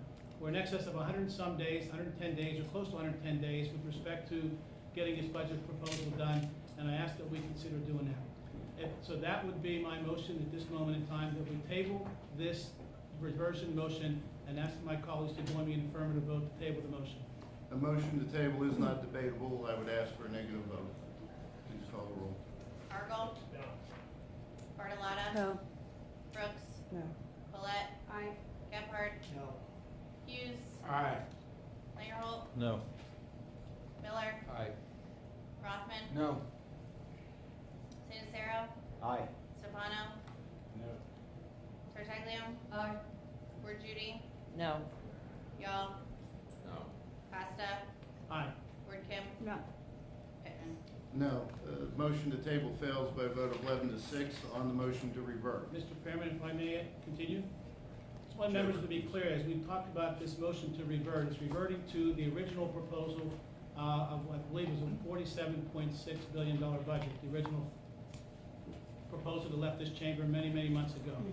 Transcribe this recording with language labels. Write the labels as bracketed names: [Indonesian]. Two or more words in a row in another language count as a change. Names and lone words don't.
[English] We're in excess of 100 and some days, 110 days, or close to 110 days with respect to getting this budget proposal done, and I ask that we consider doing that. So that would be my motion at this moment in time, that we table this reversion motion and ask my colleagues to join me in affirmative vote to table the motion. A motion to table is not debatable. I would ask for a negative vote. Please call the roll. Argel. No. Bartolotta. No. Brooks. No. Collette. Aye. Gebhardt. No. Hughes. Aye. Langerholt. No. Miller. Aye. Rothman. No. Sarah. Aye. Sabano. No. Tartaglia. Aye. Ward Judy. No. Yaw. No. Costa. Aye. Ward Kim. No. Pittman. No. Motion to table fails by a vote of 11-6 on the motion to revert. Mr. Chairman, if I may continue? Just want members to be clear, as we talked about this motion to revert, it's reverting to the original proposal of, I believe, it was a $47.6 billion budget, the original proposal that left this chamber many, many months ago.